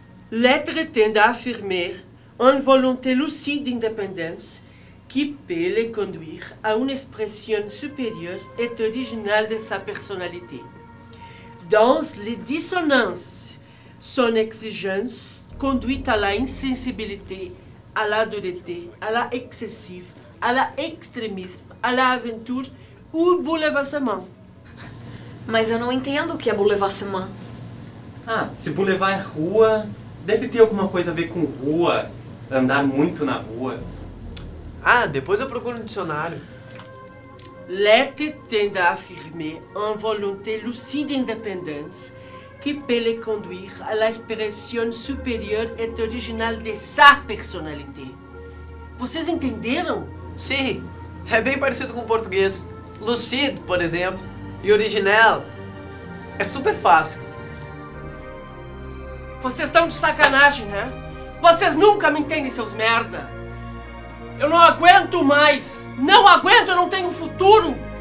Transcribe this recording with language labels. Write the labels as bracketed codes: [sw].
[fr] L'être tend à affirmer une volonté lucide d'indépendance qui peut le conduire à une expression supérieure et originale de sa personnalité. Dans les dissonances, son exigence conduit à la insensibilité, à la dureté, à la excessive, à la extrémisme, à la aventure ou bouleversement. [pt] Mas eu não entendo o que é bouleversement. Se boulevard é rua, deve ter alguma coisa a ver com rua, andar muito na rua. Depois eu procuro no dicionário. [fr] L'être tend à affirmer une volonté lucide d'indépendance qui peut le conduire à l'expression supérieure et originale de sa personnalité. [pt] Vocês entenderam? Sim, é bem parecido com o português. Lucide, por exemplo, e original. É super fácil. Vocês estão de sacanagem, né? Vocês nunca me entendem, seus merda. Eu não aguento mais. Não aguento, eu não tenho futuro.